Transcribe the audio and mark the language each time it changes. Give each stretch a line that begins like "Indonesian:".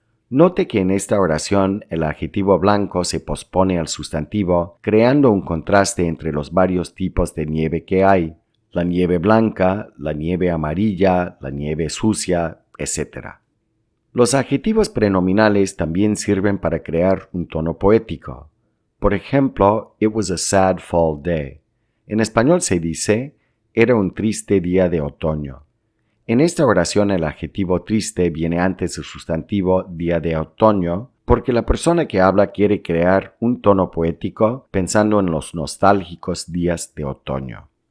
Spanish: Note que en esta oración el adjetivo blanco se pospone al sustantivo, creando un contraste entre los varios tipos de nieve que hay: la nieve blanca, la nieve amarilla, la nieve sucia, etc. Los adjetivos prenominales también sirven para crear un tono poético. Por ejemplo,
English: It was a sad fall day.
Spanish: En español se dice, era un triste día de otoño. En esta oración el adjetivo triste viene antes del sustantivo día de otoño porque la persona que habla quiere crear un tono poético pensando en los nostálgicos días de otoño.